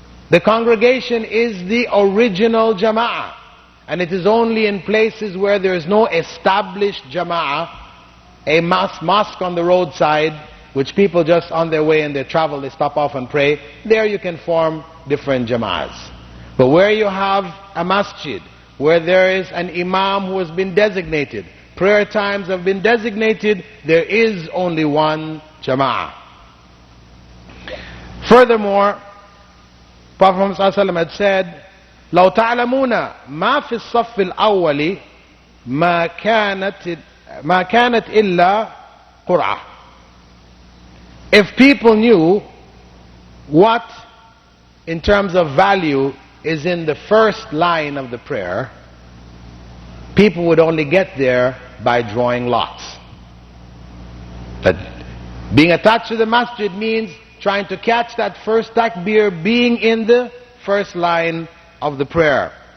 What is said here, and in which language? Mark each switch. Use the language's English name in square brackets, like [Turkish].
[English] The congregation is the original jama'ah, and it is only in places where there is no established jama'ah, a mosque on the roadside, which people just on their way in their travel, they stop off and pray. There you can form different jama'ahs. But where you have a masjid, where there is an imam who has been designated, prayer times have been designated, there is only one jama'ah. Furthermore, Prophet Muhammad ﷺ had said, [Arabic] لو تعلمون ما في الصف الأول ما كانت إلا قرعة. [English] If people knew what in terms of value is in the first line of the prayer, people would only get there by drawing lots. But being attached to the masjid means trying to catch that first takbir, being in the first line of the prayer.